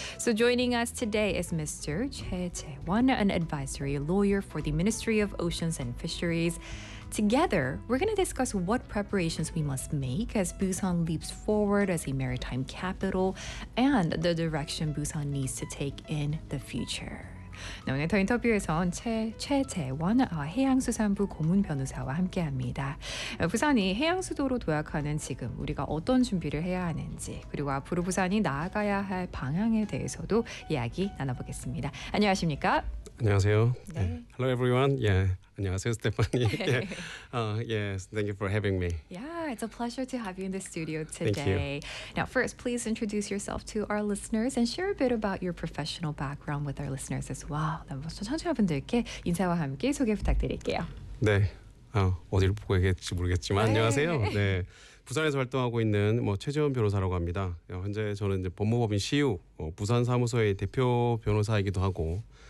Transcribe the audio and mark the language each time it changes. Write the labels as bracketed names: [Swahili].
[English] So joining us today is Mr. Choi Tae-won, an advisory lawyer for the Ministry of Oceans and Fisheries. Together, we're going to discuss what preparations we must make as Busan leaps forward as a maritime capital and the direction Busan needs to take in the future. [Korean] 네, 오늘 더 인터뷰에서는 최재원 해양수산부 고문 변호사와 함께합니다. 부산이 해양수도로 도약하는 지금 우리가 어떤 준비를 해야 하는지 그리고 앞으로 부산이 나아가야 할 방향에 대해서도 이야기 나눠보겠습니다. 안녕하십니까? 안녕하세요. 네. [English] Hello everyone. Yeah. [Korean] 안녕하세요, 스테파니. [English] Yes, thank you for having me. Yeah, it's a pleasure to have you in the studio today. Thank you. Now, first, please introduce yourself to our listeners and share a bit about your professional background with our listeners as well. [Korean] 먼저 청취자분들께 인사와 함께 소개 부탁드릴게요. 네, 어디를 보고 계실지 모르겠지만 안녕하세요. 네, 부산에서 활동하고 있는 최재원 변호사라고 합니다. 현재 저는 이제 법무법인 CU 부산 사무소의 대표 변호사이기도 하고.